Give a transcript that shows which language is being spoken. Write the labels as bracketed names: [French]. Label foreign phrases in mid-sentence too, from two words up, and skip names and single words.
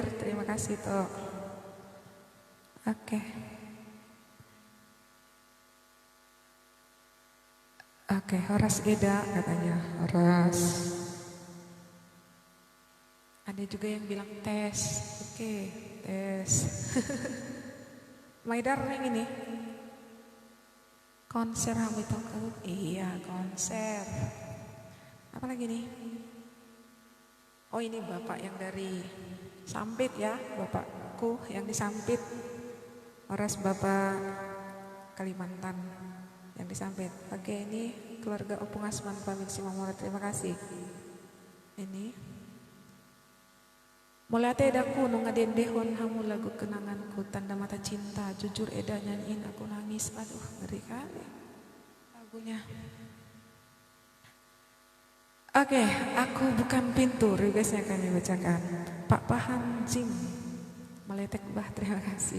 [Indonesian] Terima kasih Tok. Oke, [Batak Toba] Horas Eda [Indonesian] katanya. Horas. Ada juga yang bilang tes. Oke, tes. [English] My darling [Indonesian] ini. Konser Hamitoku. Iya, konser. Apa lagi nih? Oh, ini Bapak yang dari Sampit ya, Bapakku yang di Sampit. Horas Bapak Kalimantan yang di Sampit. Oke, ini keluarga Opung Asman Pamit Simamora, terima kasih. Ini mulai [Batak Toba] edaku nung ngadendehon hamu [Indonesian] lagu kenanganku tanda mata cinta jujur eda nyanyiin aku nangis. Aduh, ngeri kali lagunya. Oke, aku bukan pintu, requestnya kami bacakan. Pak Pahan Jing Meletek Bah, terima kasih.